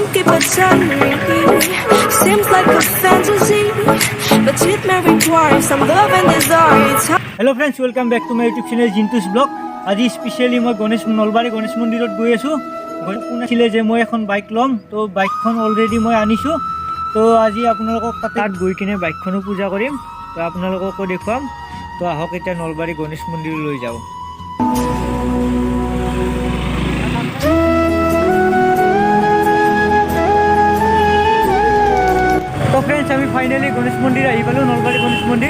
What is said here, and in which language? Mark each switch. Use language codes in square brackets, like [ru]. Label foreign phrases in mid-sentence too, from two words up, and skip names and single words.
[en] eternity. Seems like a fantasy, but it may require some love and desire. Hello friends, welcome back to my YouTube channel Jintu's vlog. [hi] आज स्पेशली मैं नलबारी गणेश मंदिर गई आसो। [as] শুনাছিলে যে মই এখন বাইক ল'ম, তো বাইকখন অলৰেডি মই আনিছোঁ। তো আজি আপোনালোকক তাত গৈ কিনে বাইকখনো পূজা কৰিম, তো আপোনালোককো দেখুৱাম। তো আহক এতিয়া নলবাৰী গণেশ মন্দিৰলৈ যাওঁ। তো ফ্ৰেণ্ডছ, আমি ফাইনেলি গণেশ মন্দিৰ আহি পালোঁ, নলবাৰী গণেশ মন্দিৰ।